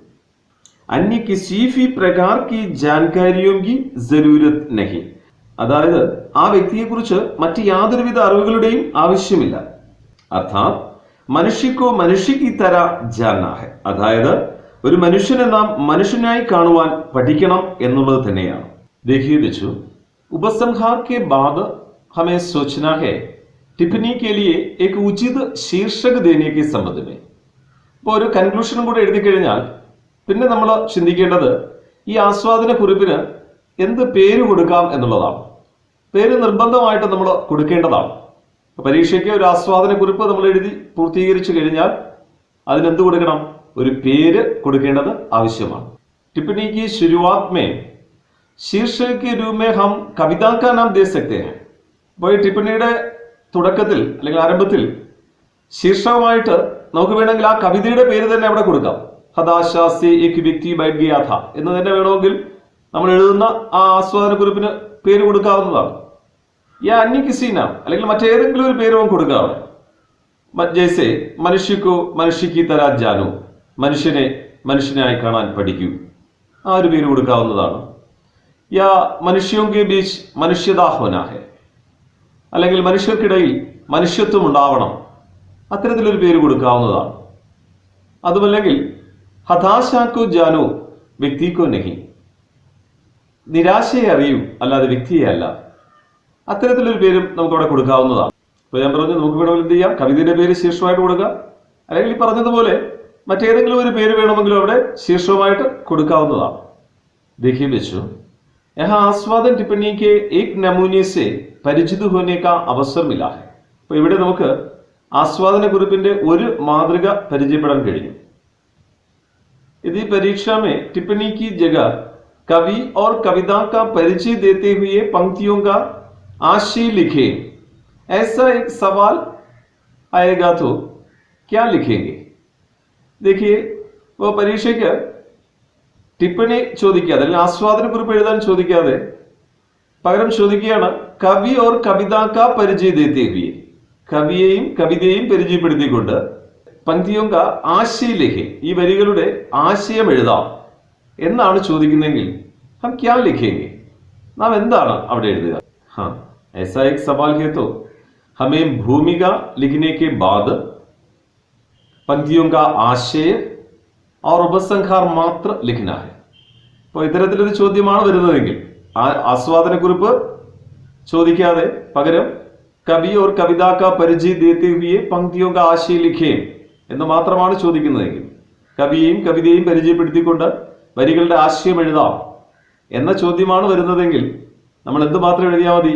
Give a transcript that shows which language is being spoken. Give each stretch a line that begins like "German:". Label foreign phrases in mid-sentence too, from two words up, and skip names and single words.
Hindi: अन्य किसी भी प्रकार की जानकारियों की ज़रूरत नहीं,
Malayalam: അതായത് ആ വ്യക്തിയെക്കുറിച്ച് മറ്റ് യാതൊരുവിധ അറിവുകളുടെയും ആവശ്യമില്ല.
Hindi: अर्थात् मनुष्य को मनुष्य की तरह जानना है,
Malayalam: അതായത് ഒരു മനുഷ്യനെ നാം മനുഷ്യനായി കാണുവാൻ പഠിക്കണം എന്നുള്ളത് തന്നെയാണ്.
Hindi: देखिए बच्चों, उपसंहार के बाद हमें सोचना है टिप्पणी के लिए एक उचित शीर्षक देने के संबंध में.
Malayalam: ഇപ്പോൾ ഒരു കൺക്ലൂഷനും കൂടെ എഴുതി കഴിഞ്ഞാൽ പിന്നെ നമ്മൾ ചിന്തിക്കേണ്ടത് ഈ ആസ്വാദന കുറിപ്പിന് എന്ത് പേര് കൊടുക്കാം എന്നുള്ളതാണ്. പേര് നിർബന്ധമായിട്ട് നമ്മൾ കൊടുക്കേണ്ടതാണ്. പരീക്ഷയ്ക്ക് ഒരു ആസ്വാദന കുറിപ്പ് നമ്മൾ എഴുതി പൂർത്തീകരിച്ചു കഴിഞ്ഞാൽ അതിനെന്ത് കൊടുക്കണം, ഒരു പേര് കൊടുക്കേണ്ടത് ആവശ്യമാണ്.
Hindi: टिप्पणी की शुरुआत में शीर्षक के रूप में हम कविता का नाम दे सकते हैं.
Malayalam: അപ്പോൾ ഈ ടിപ്പണിയുടെ തുടക്കത്തിൽ അല്ലെങ്കിൽ ആരംഭത്തിൽ ശീർഷകമായിട്ട് നമുക്ക് വേണമെങ്കിൽ ആ കവിതയുടെ പേര് തന്നെ അവിടെ കൊടുക്കാം. ഹതാശാ സേ ഏക് വ്യക്തി ബൈഠ് ഗയാ ഥാ എന്ന് തന്നെ വേണമെങ്കിൽ നമ്മൾ എഴുതുന്ന ആ ആസ്വാദന കുറിപ്പിന് പേര് കൊടുക്കാവുന്നതാണ്.
Hindi: या अन्य किसी नाम,
Malayalam: അല്ലെങ്കിൽ മറ്റേതെങ്കിലും ഒരു പേര് നമുക്ക് കൊടുക്കാം.
Hindi: जैसे मनुष्य को मनुष्य की तरह जानो,
Malayalam: മനുഷ്യനെ മനുഷ്യനായി കാണാൻ പഠിക്കൂ, ആ ഒരു പേര് കൊടുക്കാവുന്നതാണ്.
Hindi: या मनुष्यों के बीच मनुष्यता होना है,
Malayalam: അല്ലെങ്കിൽ മനുഷ്യർക്കിടയിൽ മനുഷ്യത്വം ഉണ്ടാവണം, അത്തരത്തിലൊരു പേര് കൊടുക്കാവുന്നതാണ്. അതുമല്ലെങ്കിൽ
Hindi: हताशा को जानो व्यक्ति को नहीं,
Malayalam: നിരാശയെ അറിയൂ അല്ലാതെ വ്യക്തിയെ അല്ല, അത്തരത്തിലൊരു പേരും നമുക്കവിടെ കൊടുക്കാവുന്നതാണ്. ഇപ്പോൾ ഞാൻ പറഞ്ഞു നമുക്ക് വേണമെങ്കിൽ എന്ത് ചെയ്യാം, കവിതയുടെ പേര് ശീർഷമായിട്ട് കൊടുക്കുക, അല്ലെങ്കിൽ ഈ പറഞ്ഞതുപോലെ മറ്റേതെങ്കിലും ഒരു പേര് വേണമെങ്കിലും അവിടെ ശീർഷമായിട്ട് കൊടുക്കാവുന്നതാണ്.
Hindi: देखिए बच्चों, यहाँ आस्वादन टिप्पणी के एक नमूने से परिचित होने का अवसर मिला है.
Malayalam: അപ്പോൾ ഇവിടെ നമുക്ക് ആസ്വാദന കുറിപ്പിന്റെ ഒരു മാതൃക പരിചയപ്പെടാൻ കഴിയും.
Hindi: यदि परीक्षा में टिप्पणी की जगह कवि और कविता का परिचय देते हुए पंक्तियों का आशय लिखे, ऐसा एक सवाल आएगा तो क्या लिखेंगे? देखिए, वो
Malayalam: പരീക്ഷയ്ക്ക് ടിപ്പണി ചോദിക്കാതെ അല്ലെങ്കിൽ ആസ്വാദന കുറിപ്പ് എഴുതാൻ ചോദിക്കാതെ പകരം ചോദിക്കുകയാണ്
Hindi: कवि और कविता का परिचय देते हुए,
Malayalam: കവിയെയും കവിതയെയും പരിചയപ്പെടുത്തിക്കൊണ്ട്
Hindi: पंक्तियों का आशय लिखे,
Malayalam: ഈ വരികളുടെ ആശയം എഴുതാം എന്നാണ് ചോദിക്കുന്നതെങ്കിൽ
Hindi: हम क्या लिखेंगे,
Malayalam: നാം എന്താണ് അവിടെ എഴുതുക?
Hindi: हाँ, ऐसा एक सवाल है तो हमें भूमिका लिखने के बाद पंक्तियों का आशय और उपसंहार मात्र लिखना है.
Malayalam: അപ്പോൾ ഇത്തരത്തിലൊരു ചോദ്യമാണ് വരുന്നതെങ്കിൽ ആസ്വാദന കുറിപ്പ് ചോദിക്കാതെ പകരം
Hindi: कवि और कविता का परिचय देते हुए पंक्तियों का आशय लिखे
Malayalam: എന്ന് മാത്രമാണ് ചോദിക്കുന്നതെങ്കിൽ, കവിയെയും കവിതയെയും പരിചയപ്പെടുത്തിക്കൊണ്ട് വരികളുടെ ആശയം എഴുതാം എന്ന ചോദ്യമാണ് വരുന്നതെങ്കിൽ നമ്മൾ എന്ത് മാത്രം എഴുതിയാൽ മതി?